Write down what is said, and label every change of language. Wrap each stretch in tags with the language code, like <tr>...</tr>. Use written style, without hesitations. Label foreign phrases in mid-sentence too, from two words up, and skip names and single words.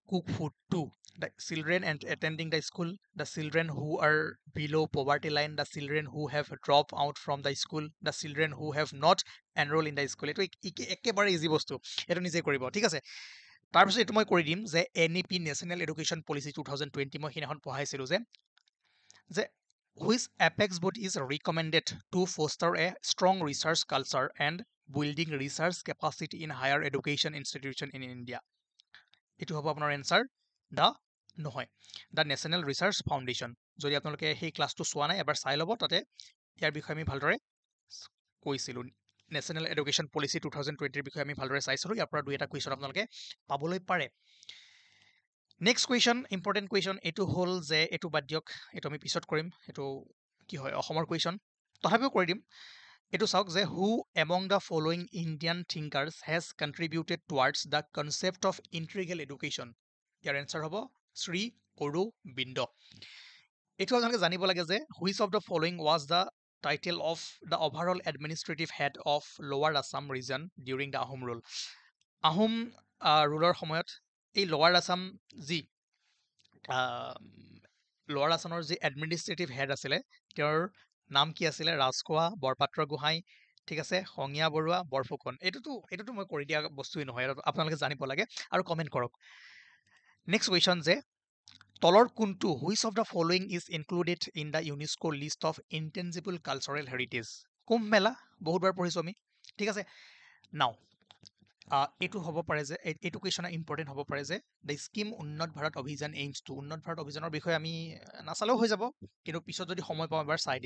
<en>cook food to the children and attending the school the children who are below poverty line the children who have drop out from the school the children who have not enrol in the school</en> <as>এইটো একেবাৰে ইজি বস্তু এইটো নিজে কৰিব ঠিক আছে তাৰপিছত এইটো মই কৰি দিম যে NEP নেশ্যনেল এডুকেশ্যন পলিচি 2020 মই সেইদিনাখন পঢ়াইছিলোঁ যে</as> <en>which apex body is recommended to foster a strong research culture and building research capacity in higher education institution in India?</en> <as>এইটো হ'ব আপোনাৰ এনসাৰ দা নহয় দা নেশ্যনেল ৰিচাৰ্চ ফাউণ্ডেশ্যন। যদি আপোনালোকে সেই ক্লাছটো চোৱা নাই এবাৰ চাই ল'ব, তাতে ইয়াৰ বিষয়ে আমি ভালদৰে কৈছিলোঁ। নেশ্যনেল এডুকেশ্যন পলিচি 2020 বিষয়ে আমি ভালদৰে চাইছিলোঁ। ইয়াৰ পৰা দুই এটা কুৱেশ্যন আপোনালোকে পাবলৈ পাৰে।</as> <en>next question, important question</en> <as>এইটো হ'ল যে এইটো বাদ দিয়ক, এইটো আমি পিছত কৰিম, এইটো কি হয় অসমৰ কুৱেশ্যন, তথাপিও কৰি দিম। এইটো চাওক যে</as> <en>who among the following Indian thinkers has contributed towards the concept of integral education.</en> <as>ইয়াৰ এনচাৰ হ'ব শ্ৰী অৰবিন্দ। এইটো আপোনালোকে জানিব লাগে যে</as> <en>which of the following was the title of the overall administrative head of Lower Assam region during the Ahom rule.</en> <as>আহোম ৰুলৰ সময়ত এই লোৱাৰ আছাম যি লোৱাৰ আছামৰ যি</as> <en>administrative head</en> <as>আছিলে তেওঁৰ নাম কি আছিলে? ৰাজখোৱা, বৰপাত্ৰ গোহাঁই, ঠিক আছে, সংগীয়া বৰুৱা, বৰফুকন। এইটোতো মই কৰি দিয়া বস্তুৱেই নহয়, আপোনালোকে জানিব লাগে আৰু কমেণ্ট কৰক।</as> <en>next question</en> <as>যে তলৰ কোনটো</as> <en>which of the following is included in the UNESCO list of intangible cultural heritage?</en> <as>কুম্ভ মেলা বহুতবাৰ পঢ়িছোঁ আমি, ঠিক আছে। নাও এইটো হ'ব পাৰে যে এইটো</as> <en>question important</en> <as>হ'ব পাৰে যে</as> <en>the scheme Unnat Bharat Abhiyan aims to.</en> <as>উন্নত ভাৰত অভিযানৰ বিষয়ে আমি নাচালেও হৈ যাব, কিন্তু পিছত যদি সময় পাওঁ এবাৰ চাই দিম।</as>